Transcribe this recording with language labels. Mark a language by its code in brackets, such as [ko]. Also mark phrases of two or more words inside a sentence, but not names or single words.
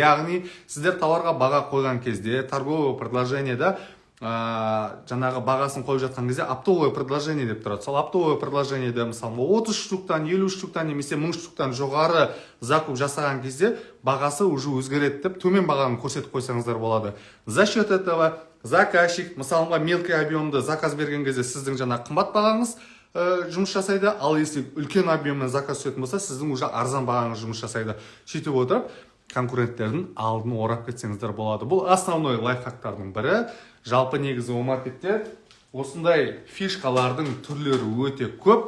[kk] Яғни, сіздер тауарға баға қойған кезде, [ru] торговое предложениеда [kk] жаңағы бағасын қойып жатқан кезде [ru] оптовое предложение [kk] деп тұрады. Сол [ru] оптовое предложениеде [kk] мысалы 30 штуктан, 50 штуктан, немесе 1000 штуктан жоғары закуп жасаған кезде бағасы уже өзгереді деп төмен бағаны көрсетіп қойсаңыздар болады. [ru] За счет этого [kk] заказчик, мысалға, [ru] мелкий объемды заказ [kk] берген кезде сіздің жаңа қымбат бағаңыз жұмыс жасайды, ал если үлкен объеммен заказ түсетін болса, сіздің уже арзан бағаңыз жұмыс жасайды. Сөйтіп отырып, конкуренттердің алдын орап кетсеңіздер болады. Бұл [ru] основной лайфхактардың [kk] бірі. Жалпы негізі Омаркетте осындай фишкалардың түрлері өте көп.